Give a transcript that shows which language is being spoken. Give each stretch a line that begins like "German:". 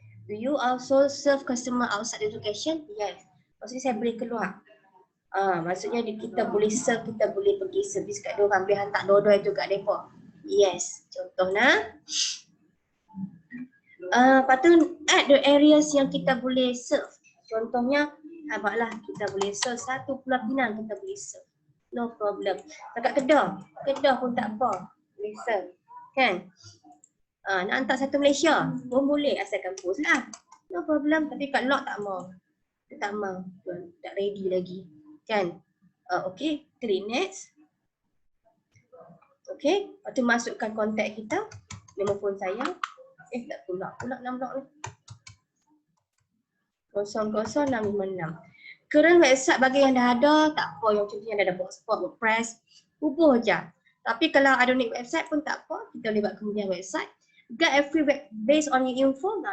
English: Do you also serve customer outside education? Yes.
Malay: Maksudnya saya boleh keluar. Maksudnya kita boleh serve, kita boleh pergi servis kat diorang, boleh hantar dodoi tu kat mereka.
English: Yes,
Malay: contohnya. Lepas tu
English: add the areas
Malay: yang kita boleh serve. Contohnya, abaklah kita boleh serve satu Pulau Pinang kita boleh serve.
English: No problem.
Malay: Dekat Kedah pun tak apa. Boleh serve. Kan? Nak hantar satu Malaysia pun boleh asalkan post lah.
English: No problem.
Malay: Tapi kat lot tak mau. Tak mau. Tak ready lagi. Kan? Okay, klik next. Okay, lepas tu masukkan kontak kita. Nombor phone saya. Tak pula 6 ni. 00656.
English: Current website
Malay: bagi yang dah ada, tak apa. Yang contohnya dah ada Blogspot, WordPress, hubung je. Tapi kalau ada unique website pun tak apa. Kita boleh buat kemudian website.
English: Get a free web based on your info.